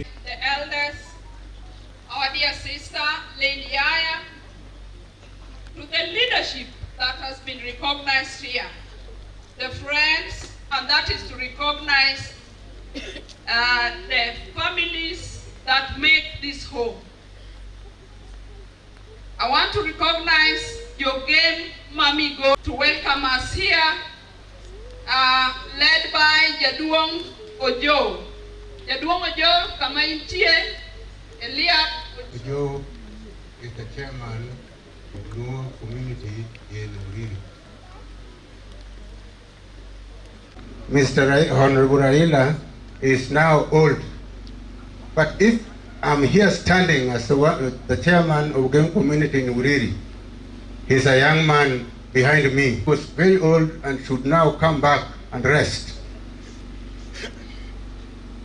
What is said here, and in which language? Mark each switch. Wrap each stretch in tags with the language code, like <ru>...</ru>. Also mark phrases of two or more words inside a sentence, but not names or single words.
<en>elders, our dear sister, Lady Aya, to the leadership that has been recognized here, the friends, and that is to recognize the families that make this home. I want to recognize your game, Migori, to welcome us here, led by Jaduong Ojo. Jaduong Ojo,</en> <luo>kama intie,</luo> <en>Eliab Ojo is the chairman of Luo community in Migori. Mr. Honorable Raila is now old, but if I'm here standing as the chairman of Game Community in Migori, he's a young man behind me who was very old and should now come back and rest.</en>